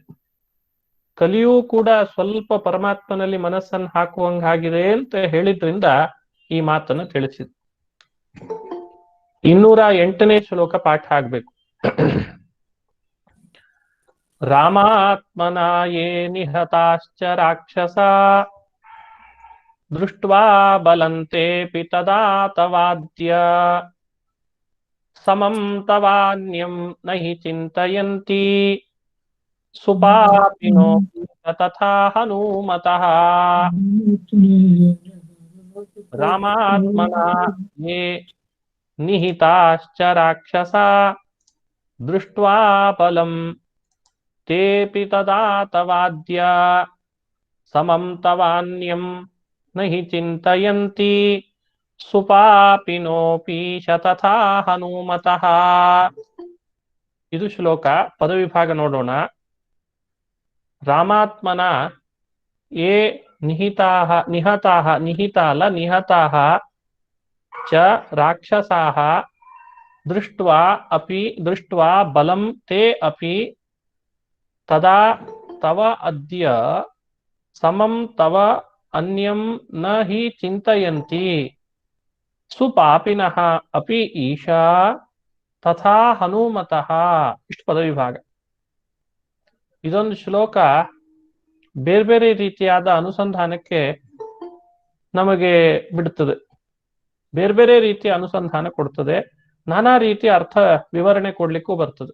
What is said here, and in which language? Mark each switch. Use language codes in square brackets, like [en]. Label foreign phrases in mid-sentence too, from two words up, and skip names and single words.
[kn] ಕಲಿಯೂ ಕೂಡ ಸ್ವಲ್ಪ ಪರಮಾತ್ಮನಲ್ಲಿ ಮನಸ್ಸನ್ನು ಹಾಕುವಂಗಾಗಿದೆ ಅಂತ ಹೇಳಿದ್ರಿಂದ ಈ ಮಾತನ್ನು ತಿಳಿಸಿದೆ. 208ನೇ ಶ್ಲೋಕ ಪಾಠ ಆಗ್ಬೇಕು. [sa] ರಾಮಾತ್ಮನಾ ಯೇ ನಿಹತಾಶ್ಚ ರಾಕ್ಷಸ ದೃಷ್ಟ್ವಾ ಬಲಂತೇಪಿ ತದಾ ತವಾದ್ಯ ಸಮಂ ತವಾನ್ಯಂ ನಹಿ ಚಿಂತಯಂತಿ ಸುಪಾಪಿನೋ ತಥಾ ಹನುಮತಃ. ರಾಮಾತ್ಮನಾ ಯೇ ನಿಹಿತಾಶ್ಚ ರಾಕ್ಷಸ ದೃಷ್ಟ್ವಾ ಬಲಂ ತೇಪಿ ತದಾ ತವಾದ್ಯ ಸಮಂ ತವಾನ್ಯಂ ನಹಿ ಚಿಂತಯಂತಿ ಸುಪಾಪಿನೋಪಿ ಶತಥಾ ಹನುಮತಃ. [kn] ಇದು ಶ್ಲೋಕ. ಪದವಿಭಾಗ ನೋಡೋಣ. [sa] ರಾಮಾತ್ಮನ ಯೇ ನಿಹಿತಾಹ, ನಿಹತಾಹ, ನಿಹಿತ ಅಲ್ಲ ನಿಹತಾಹ ಚ ರಾಕ್ಷಸಾಹ ದೃಷ್ಟ್ವಾ ಅಪಿ, ದೃಷ್ಟ್ವಾ ಬಲಂ ತೇ ಅಪಿ ತದಾ ತವ ಅದ್ಯ ಸಮಂ ತವ ಅನ್ಯಂ ನ ಹಿ ಚಿಂತಯಂತಿ ಸುಪಾಪಿನಃ ಅಪಿ ಈಶಾ ತಥಾ ಹನುಮತಃ. [kn] ಇಷ್ಟು ಪದವಿಭಾಗ. ಇದೊಂದು ಶ್ಲೋಕ ಬೇರೆ ಬೇರೆ ರೀತಿಯಾದ ಅನುಸಂಧಾನಕ್ಕೆ ನಮಗೆ ಬಿಡುತ್ತದೆ, ಬೇರೆ ಬೇರೆ ರೀತಿಯ ಅನುಸಂಧಾನ ಕೊಡ್ತದೆ, ನಾನಾ ರೀತಿಯ ಅರ್ಥ ವಿವರಣೆ ಕೊಡ್ಲಿಕ್ಕೂ ಬರ್ತದೆ.